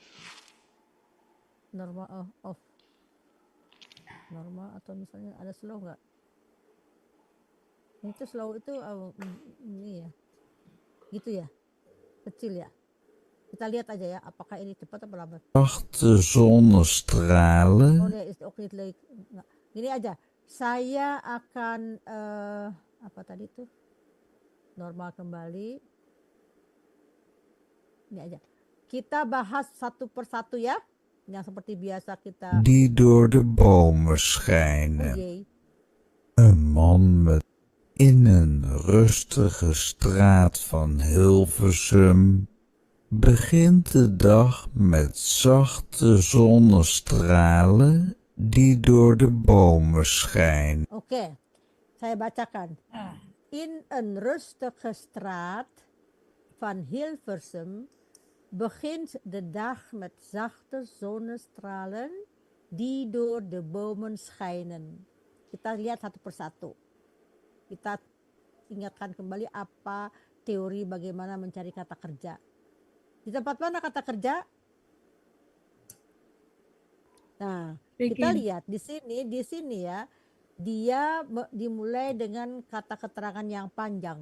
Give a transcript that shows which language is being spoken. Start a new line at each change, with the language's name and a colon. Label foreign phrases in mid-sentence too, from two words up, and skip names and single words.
English: Normal off.
Indonesian: Normal atau misalnya ada slow nggak? Itu slow itu ini ya. Gitu ya. Kecil ya. Kita lihat aja ya apakah ini cepat atau lambat.
Dutch: Zachte zonnestralen. Oh nee, is ook niet leuk.
Indonesian: Gini aja. Saya akan apa tadi itu? Normal kembali. Ini aja. Kita bahas satu persatu ya. Yang seperti biasa kita.
Dutch: Die door de bomen schijnen. Oh jee. Een man met In een rustige straat van Hilversum begint de dag met zachte zonnestralen die door de bomen schijnen.
Indonesian: Oke, saya bacakan.
Dutch: In een rustige straat van Hilversum begint de dag met zachte zonnestralen die door de bomen schijnen.
Indonesian: Kita lihat satu persatu. Kita ingatkan kembali apa teori bagaimana mencari kata kerja. Di tempat mana kata kerja? Nah, kita lihat di sini ya, dia dimulai dengan kata keterangan yang panjang.